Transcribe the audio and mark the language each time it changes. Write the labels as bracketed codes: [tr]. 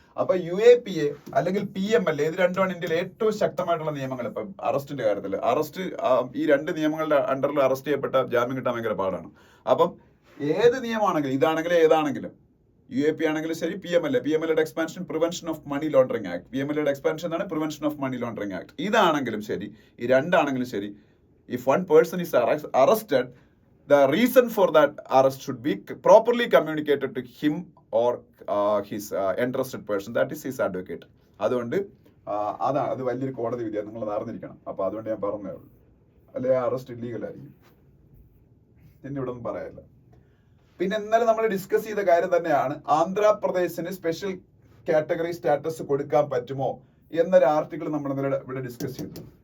[ml] അപ്പൊ UAPA അല്ലെങ്കിൽ PML ഇത് രണ്ടുമാണ് ഇന്ത്യയിൽ ഏറ്റവും ശക്തമായിട്ടുള്ള നിയമങ്ങൾ. ഇപ്പം അറസ്റ്റിന്റെ കാര്യത്തിൽ ഈ 2 നിയമങ്ങളുടെ അണ്ടറിൽ അറസ്റ്റ് ചെയ്യപ്പെട്ട ജാമ്യം കിട്ടാൻ ഭയങ്കര പാടാണ്. അപ്പം ഏത് നിയമമാണെങ്കിലും ഇതാണെങ്കിലും ഏതാണെങ്കിലും UAP ആണെങ്കിലും ശരി, PMLA expansion prevention of money laundering act, PMLA expansion എന്നാണ് prevention of money laundering act. ഇതാണെങ്കിലും ശരി, ഈ രണ്ടാണെങ്കിലും ശരി, [en] If one person is arrested, the reason for that arrest should be properly communicated to him or his interested person, that is his advocate. [ml] അതുകൊണ്ട് അതാണ്, അത് വലിയൊരു കോടതി വിധിയാണ്, നിങ്ങൾ അത് അറിഞ്ഞിരിക്കണം. അപ്പോൾ അതുകൊണ്ട് ഞാൻ പറഞ്ഞേ ഉള്ളൂ, അല്ലെ അറസ്റ്റ് ഇല്ലീഗൽ ആയിരിക്കും. പിന്നെ ഇവിടെ ഒന്നും പറയാനില്ല. പിന്നെ ഇന്നലെ നമ്മൾ ഡിസ്കസ് ചെയ്ത കാര്യം തന്നെയാണ്, ആന്ധ്രാപ്രദേശിന് സ്പെഷ്യൽ കാറ്റഗറി സ്റ്റാറ്റസ് കൊടുക്കാൻ പറ്റുമോ എന്നൊരു ആർട്ടിക്കിൾ നമ്മൾ ഇന്നലെ ഇവിടെ ഡിസ്കസ് ചെയ്തു.